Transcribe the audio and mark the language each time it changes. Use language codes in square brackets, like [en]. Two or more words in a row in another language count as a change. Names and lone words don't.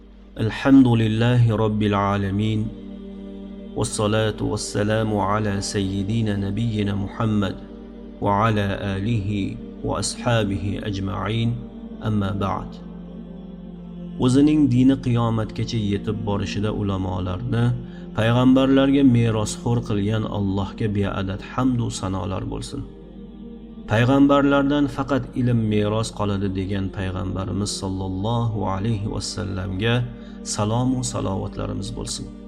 [ar] الحمد لله رب العالمين والصلاة والسلام على سيدنا نبينا محمد وعلى آله وأصحابه أجمعين أما بعد. [uz] O'zining dini qiyomatgacha yetib borishida ulamolarni payg'ambarlarga merosxo'r qilgan Allohga beadad hamd va sanolar bo'lsin. Payg'ambarlardan faqat ilm meros qoladi degan payg'ambarimiz sollallohu alayhi vasallamga salom va salovatlarimiz bo'lsin.